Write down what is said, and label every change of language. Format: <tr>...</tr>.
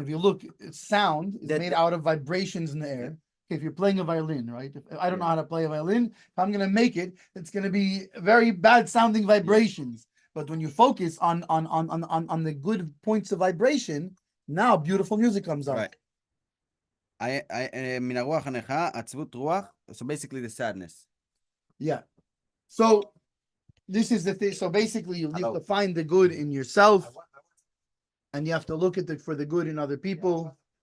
<en>If you look, sound is made out of vibrations in the air. If you're playing a violin, right? If I don't know how to play a violin, if I'm going to make it, it's going to be very bad sounding vibrations. But when you focus on the good points of vibration, now beautiful music comes out. Right.</en> <he>מן הרוח הנכה, עצבות רוח,</he> <en>so basically the sadness. Yeah. So this is the thing. So basically you have to find the good in yourself, and you have to look at for the good in other people.</en>